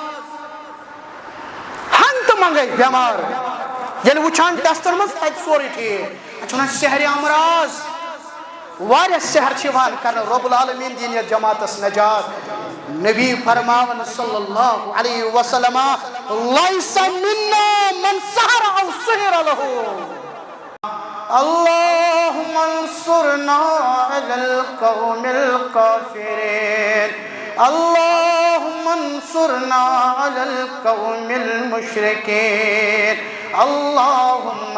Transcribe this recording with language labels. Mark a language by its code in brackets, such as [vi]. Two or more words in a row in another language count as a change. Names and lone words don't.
[ks] ہنگتہٕ منگے بٮ۪مار ییٚلہِ وٕچھان ٹیسٹن منٛز تتہِ سورُے ٹھیٖک اتھ چھِ ونان سحرِ امراض واریاہ سحر چھِ یِوان کرنہٕ رۄب العالمیٖن دِیِن یتھ جماعتس نجات نبی فرماون [ar] صلی اللہ علیہ وسلم لیس منا من سحر او سحر له اللهم انصرنا على القوم الكافرين اللهم انصرنا على القوم المشركين اللهم